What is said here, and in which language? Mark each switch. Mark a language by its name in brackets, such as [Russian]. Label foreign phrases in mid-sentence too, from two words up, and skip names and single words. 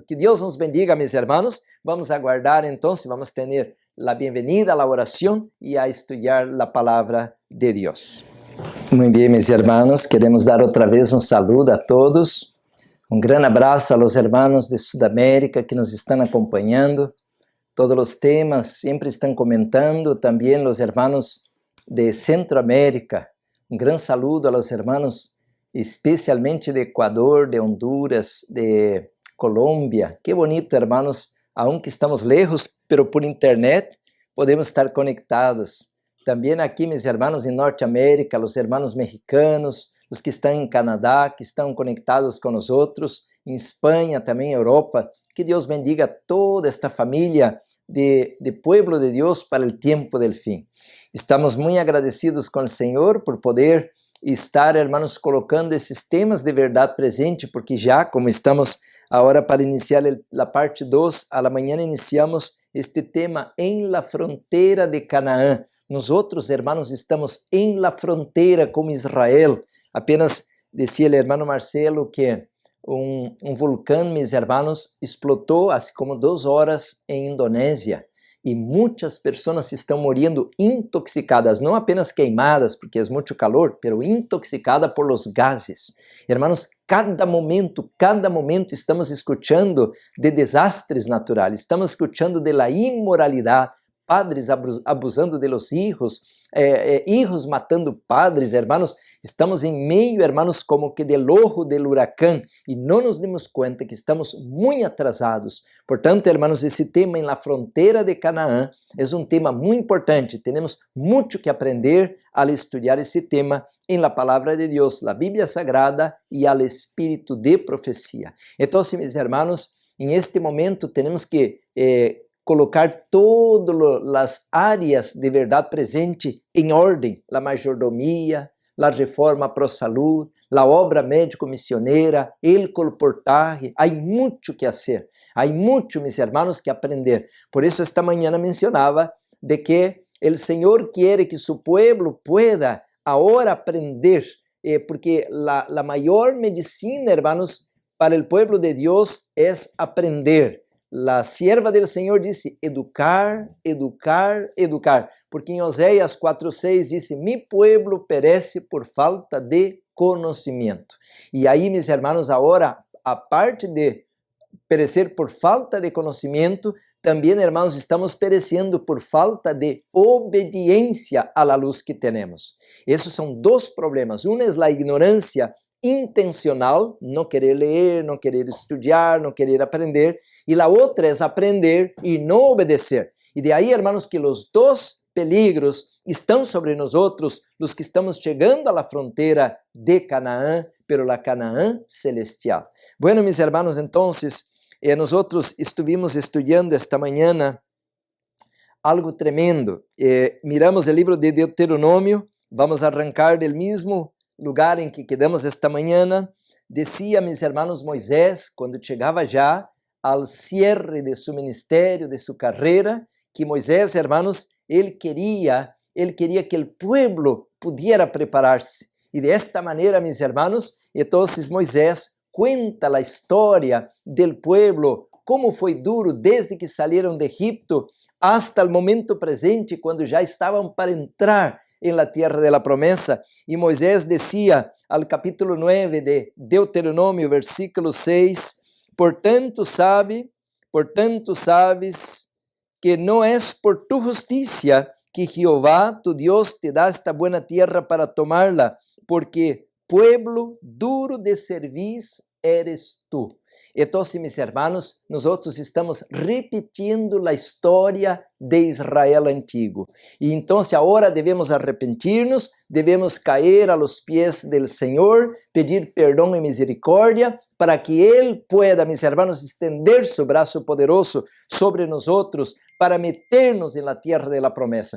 [Portuguese] Que Deus nos bendiga, meus irmãos. Vamos aguardar, então, vamos ter a bem-vinda, a oração e a estudar a palavra de Deus. Muito bem, meus irmãos, queremos dar outra vez um saludo a todos, um grande abraço aos irmãos de Sudamérica que nos estão acompanhando, todos os temas sempre estão comentando, também os irmãos de Centroamérica, um grande saludo aos irmãos, especialmente de Equador, de Honduras, de Colômbia, que bonito, irmãos, [Spanish] aunque estamos lejos, pero por internet podemos estar conectados. [Portuguese] Também aqui, meus irmãos, em Norte-América, os irmãos mexicanos, os que estão em Canadá, que estão conectados com nós outros, em Espanha, também Europa. Que Deus bendiga toda esta família de pueblo de Deus para o tempo del fim. Estamos muito agradecidos com o Senhor por poder estar, irmãos, colocando esses temas de verdade presente, porque já, como estamos agora para iniciar a parte 2, a la manhã iniciamos este tema em la fronteira de Canaã. Nós outros, irmãos, estamos em la fronteira com Israel, apenas [Spanish] decía el hermano Marcelo que un volcán, mis hermanos, explotó hace como 2 horas en Indonesia [Portuguese] e muitas pessoas estão morrendo intoxicadas, não apenas queimadas, porque é muito calor, [Spanish] pero intoxicadas por los gases. Hermanos, cada momento estamos escuchando de desastres naturais, estamos escuchando de la imoralidade, padres abusando de los hijos, hijos matando padres, hermanos. [Portuguese] Estamos em meio, hermanos, como que [Spanish] del ojo del huracán [Portuguese] e não nos demos conta que estamos muito atrasados. Portanto, hermanos, esse tema em la fronteira de Canaã é um tema muito importante. Temos muito que aprender al estudar esse tema em la palavra de Deus, la Bíblia Sagrada e al espírito de profecia. Então, meus hermanos, em este momento temos que colocar todas as áreas de verdade presente em ordem, a majordomia, a reforma pro salud, a obra médico-missioneira, [Spanish] el colportaje. [Portuguese] Há muito que fazer, há muito, meus hermanos, que aprender. Por isso, esta manhã mencionava de que o Senhor quer que [Spanish] su pueblo pueda [Portuguese] agora aprender, porque a maior medicina, hermanos, para o pueblo de Deus é aprender. [Spanish] La sierva del [Portuguese] Senhor disse, educar, educar, educar. Porque em Oséias 4:6 disse, [Spanish] mi pueblo perece por falta de conhecimento. [Portuguese] E aí, meus hermanos, agora, a parte de perecer por falta de conhecimento, também, hermanos, estamos perecendo por falta de obediência à luz que temos. Esses são 2 problemas. Um é a ignorância intencional, não querer ler, não querer estudar, não querer aprender, e a outra é aprender e não obedecer. E de aí, hermanos, que os 2 peligros estão sobre nós outros, os que estamos chegando à fronteira de Canaã, [Spanish] pero la Canaã celestial. Bueno, mis hermanos, entonces, nosotros estuvimos [Portuguese] estudando esta manhã [Spanish] algo tremendo. [Portuguese] Miramos o livro de Deuteronômio, vamos arrancar [Spanish] del mismo lugar [Portuguese] em que quedamos esta manhã. [Spanish] Decía, mis hermanos, Moisés, [Portuguese] quando chegava já ao [Spanish] cierre de su [Portuguese] ministério, de su carreira, que Moisés, hermanos, ele queria que o pueblo pudiera preparar-se. E de esta maneira, mis hermanos, [Spanish] entonces Moisés cuenta [Portuguese] a história del pueblo, como foi duro desde que saíram de Egipto hasta o momento presente, quando já estavam para entrar em [Spanish] la tierra de la promesa. [Portuguese] E Moisés decía al capítulo 9 de Deuteronômio, versículo 6, portanto sabes que não é [Spanish] por tu justicia [Portuguese] que Jehová, tu Deus, te dá esta [Spanish] buena tierra para tomarla, [Portuguese] porque [Spanish] pueblo duro de servir eres tu. [Portuguese] Então, [Spanish] mis hermanos, [Portuguese] nós estamos repetindo a história de Israel antigo. E então, agora devemos arrepentir-nos, devemos cair [Spanish] a los pies del [Portuguese] Senhor, pedir perdão e misericórdia, para que Ele [Spanish] pueda, mis hermanos, estender su [Portuguese] braço poderoso sobre nós [Spanish] para meternos en la tierra de la promesa.